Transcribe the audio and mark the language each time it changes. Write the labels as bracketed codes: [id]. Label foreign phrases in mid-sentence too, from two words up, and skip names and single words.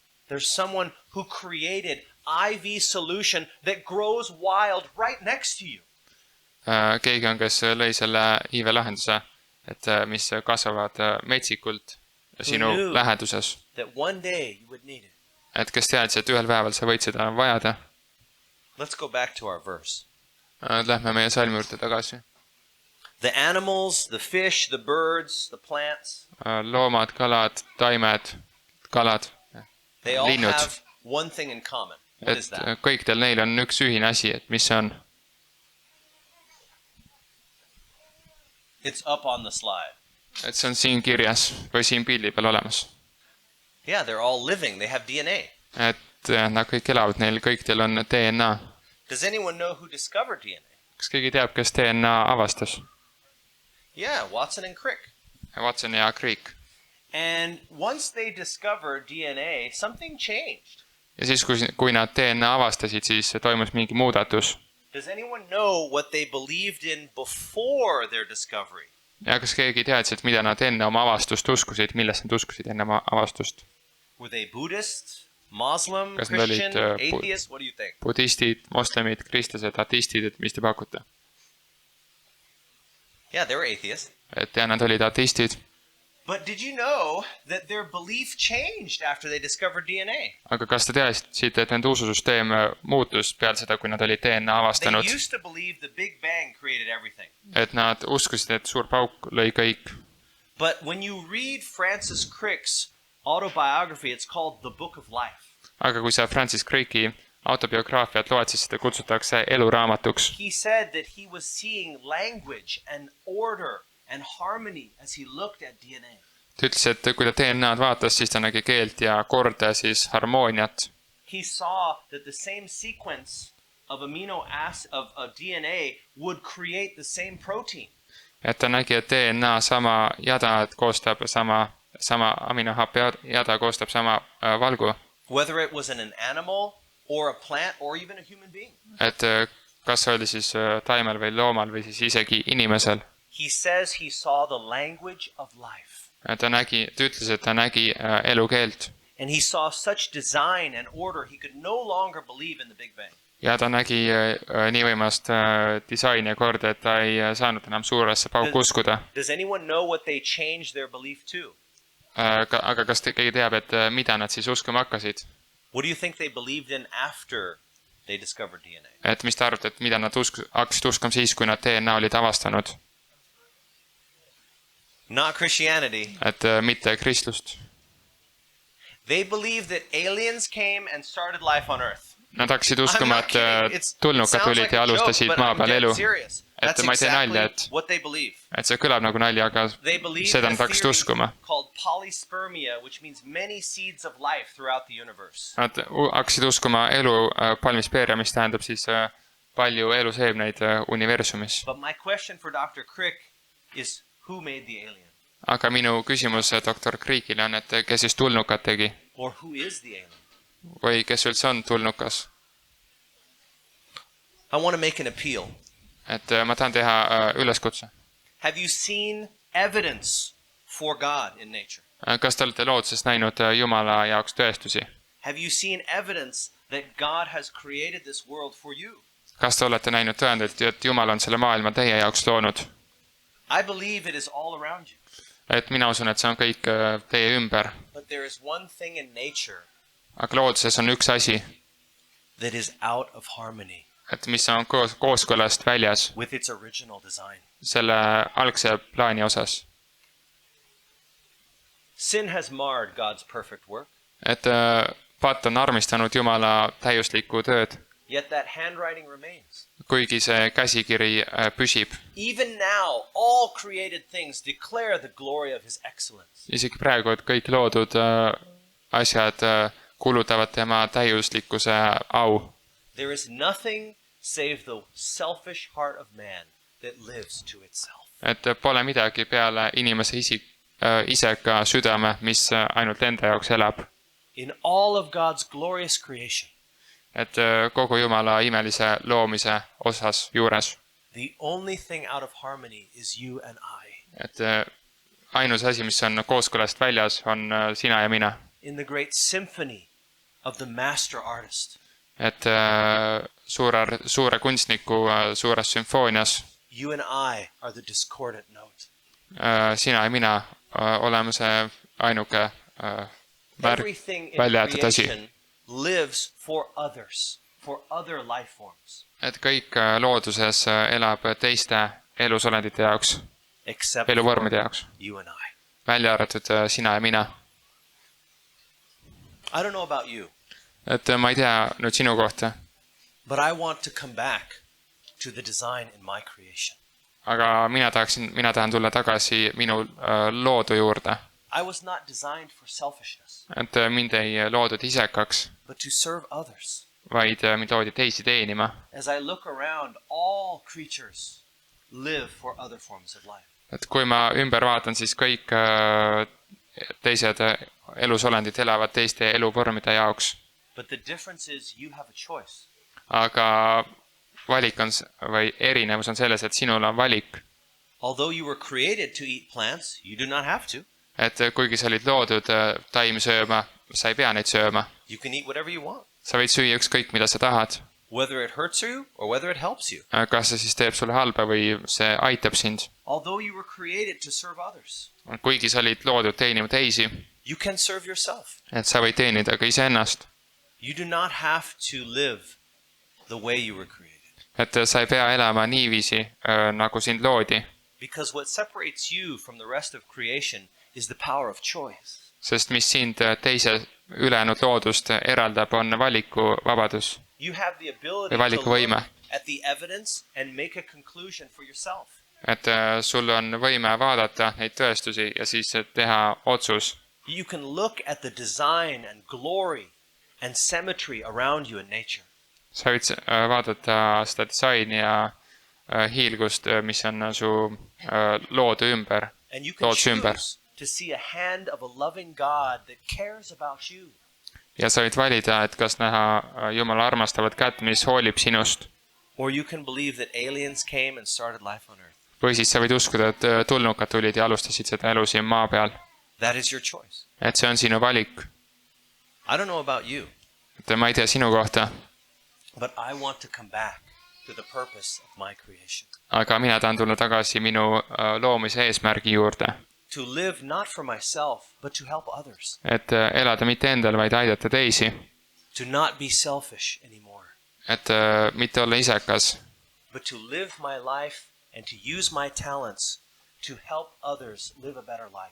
[et] Keegi on, kes lõi selle IV lahenduse, et mis kasvavad metsikult sinu läheduses. Et kes teadis, et ühel päeval sa võid seda vajada. [en] Let's go back to our verse. [et] Lähme meie salmi juurde tagasi. [en] The animals, the fish, the birds, the plants. [et] Loomad, kalad, taimed, kalad, [en] they all have one thing in common. What is that? [et] Kõikidel neil on üks ühine asi, et mis see on? [en] It's up on the slide. [et] Et see on siin kirjas või siin pildi peal olemas. [en] Yeah, they're all living. They have DNA. [et] Et nad kõik elavad, neil kõikidel on DNA. [en] Does anyone know who discovered DNA? [et] Kas keegi teab, kes DNA avastas? [en] Yeah, Watson and Crick. [et] Watson ja Crick. [en] And once they discovered DNA, something changed. [et] Ja siis, kui nad DNA avastasid, siis toimus mingi muudatus. [en] Does anyone know what they believed in before their discovery? [et] Ja kas keegi teadis, et mida nad enne oma avastust uskusid, millest nad uskusid enne oma avastust? [en] Were they Buddhist, Muslim, Christian, atheist? What do you think? [et] Budistid, moslemid, kristlased, ateistid, et mis te pakute? [en] Yeah, they were atheists. [et] Et ja, nad olid ateistid. [en] But did you know that their belief changed after they discovered DNA? [et] Aga kas te teadsite, et nende ususüsteem muutus peale seda, kui nad olid DNA avastanud? [en] They used to believe the Big Bang created everything. [et] Et nad uskusid, et suur pauk lõi kõik. [en] But when you read Francis Crick's autobiography, it's called The Book of Life. [et] Aga kui sa Francis Cricki autobiograafiat loed, siis seda kutsutakse eluraamatuks. [en] He said that he was seeing language and order and harmony as he looked at DNA. [et] Ta ütles, et kui ta DNA-d vaatas, siis ta nägi keelt ja korda, siis harmooniat. [en] He saw that the same sequence of amino acid of DNA would create the same protein. [et] Et ta nägi, et DNA sama jada koostab sama aminohappe jada koostab sama valgu. [en] Whether it was in an animal or a plant or even a human being. [et] Et kas oli siis taimel või loomal või siis isegi inimesel. [en] He says he saw the language of life. [et] Ta ütles, et ta nägi elukeelt. [en] And he saw such design and order he could no longer believe in the Big Bang. [et] Ja ta nägi nii võimast disaini ja korda, et ta ei saanud enam suuresse pauku uskuda. [en] Does anyone know what they changed their belief to? [et] Aga kas keegi teab, et mida nad siis uskuma hakkasid? [en] What do you think they believed in after they discovered DNA? [et] Et mis te arvate, et mida nad hakkasid uskuma siis, kui nad DNA olid avastanud? [en] Not Christianity. [et] Et mitte kristlust. [en] They believed that aliens came and started life on Earth. [et] Nad hakkasid uskuma, et tulnukad tulid ja alustasid maa peal elu. Et ma ei tee nalja, et see kõlab nagu nalja, aga seda nad hakkasid uskuma. Nad hakkasid uskuma elu palmispeeria, mis tähendab siis palju eluseemneid universumis. Aga minu küsimus doktor Crickile on, et kes siis tulnukad tegi? Või kes üldse on tulnukas? [en] I want to make an appeal. [et] Et ma tahan teha üleskutse. [en] Have you seen evidence for God in nature? [et] Kas te olete looduses näinud Jumala jaoks tõestusi? [en] Have you seen evidence that God has created this world for you? [et] Kas te olete näinud tõendeid, et Jumal on selle maailma teie jaoks loonud? [en] I believe it is all around you. [et] Et mina usun, et see on kõik teie ümber. [en] But there is one thing in nature. [et] Aga looduses on üks asi, [en] that is out of harmony. [et] Et mis on kooskõlast väljas [en] with its original design. [et] Selle algse plaani osas. [en] Sin has marred God's perfect work. [et] Et patt on armistanud Jumala täiuslikku tööd. [en] Yet that handwriting remains. [et] Kuigi see käsikiri püsib. [en] Even now, all created things declare the glory of his excellence. [et] Isegi praegu, et kõik loodud asjad kulutavad tema täiuslikkuse au. [en] There is nothing save the selfish heart of man that lives to itself. [et] Et pole midagi peale inimese iseka südame, mis ainult enda jaoks elab. [en] In all of God's glorious creation. [et] Et kogu Jumala imelise loomise osas juures. [en] The only thing out of harmony is you and I. [et] Et ainus asi, mis on kooskõlast väljas, on sina ja mina. [en] In the great symphony of the master artist. [et] Et suure kunstniku suures sümfoonias. [en] You and I are the discordant note. [et] Sina ja mina oleme see ainuke välja jäetud asi. [en] Lives for others, for other life forms. [et] Et kõik looduses elab teiste elusolendite jaoks, eluvormide jaoks. Välja arvatud sina ja mina. [en] I don't know about you. [et] Et ma ei tea nüüd sinu kohta. [en] But I want to come back to the design in my creation. [et] Aga mina tahan tulla tagasi minu loodu juurde. [en] I was not designed for selfishness. [et] Et mind ei loodud isekaks, [en] but to serve others. [et] Vaid mind loodi teisi teenima. [en] As I look around, all creatures live for other forms of life. [et] Et kui ma ümber vaatan, siis kõik teised elusolendid elavad teiste eluvormide jaoks. [en] But the difference is you have a choice. [et] Aga valik on, või erinevus on selles, et sinul on valik. [en] Although you were created to eat plants, you do not have to. [et] Et kuigi sa olid loodud taimi sööma, sa ei pea neid sööma. [en] You can eat whatever you want. [et] Sa võid süüa ükskõik, mida sa tahad. [en] Whether it hurts you or whether it helps you. [et] Kas see siis teeb sulle halba või see aitab sind. [en] Although you were created to serve others. [et] Kuigi sa olid loodud teenima teisi. [en] You can serve yourself. [et] Et sa võid teenida ka iseennast. [en] You do not have to live the way you were created. [et] Et sa ei pea elama niiviisi, nagu sind loodi. [en] Because what separates you from the rest of creation is the power of choice. [et] Sest mis sind teise ülejäänud loodust eraldab, on valikuvabadus. [en] You have the ability to look at the evidence and make a conclusion for yourself. [et] Et sul on võime vaadata neid tõestusi ja siis teha otsus. [en] You can look at the design and glory and symmetry around you in nature. [et] Sa võid vaadata seda disaini ja hiilgust, mis on su loodu ümber, looduse ümber. [en] To see a hand of a loving God that cares about you. [et] Ja sa võid valida, et kas näha Jumala armastavat kätt, mis hoolib sinust. [en] Or you can believe that aliens came and started life on earth. [et] Või siis sa võid uskuda, et tulnukad tulid ja alustasid seda elu siin maa peal. [en] That is your choice. [et] Et see on sinu valik. [en] I don't know about you. [et] Et ma ei tea sinu kohta. [en] But I want to come back to the purpose of my creation. [et] Aga mina tahan tulla tagasi minu loomise eesmärgi juurde. [en] To live not for myself, but to help others. [et] Et elada mitte endal, vaid aidata teisi. [en] To not be selfish anymore. [et] Et mitte olla isekas. [en] But to live my life and to use my talents to help others live a better life.